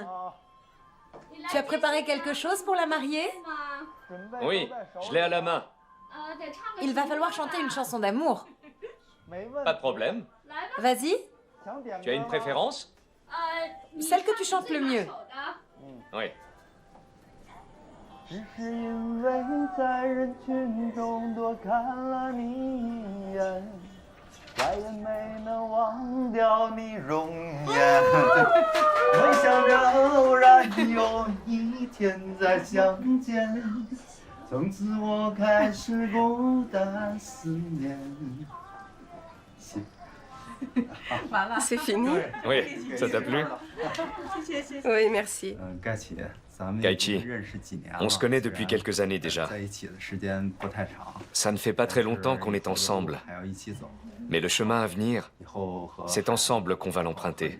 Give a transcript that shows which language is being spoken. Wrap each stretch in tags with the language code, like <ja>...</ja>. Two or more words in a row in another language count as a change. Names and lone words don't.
<fr>Tu as préparé quelque chose pour la mariée? Oui, je l'ai à la main. Il va falloir chanter une chanson d'amour. Pas de problème. Vas-y, Tu as une préférence? celle que tu chantes le mieux. Oui.</fr> <zh>只是因为在人群中多看了你一眼，再也没能忘掉你容颜。没想着偶然有一天再相见，从此我开始孤单思念。</zh> <fr>C'est fini? Oui, ça t'a plu? Oui, merci. Kaichi, on se connaît depuis quelques années déjà. Ça ne fait pas très longtemps qu'on est ensemble. Mais le chemin à venir, c'est ensemble qu'on va l'emprunter.</fr>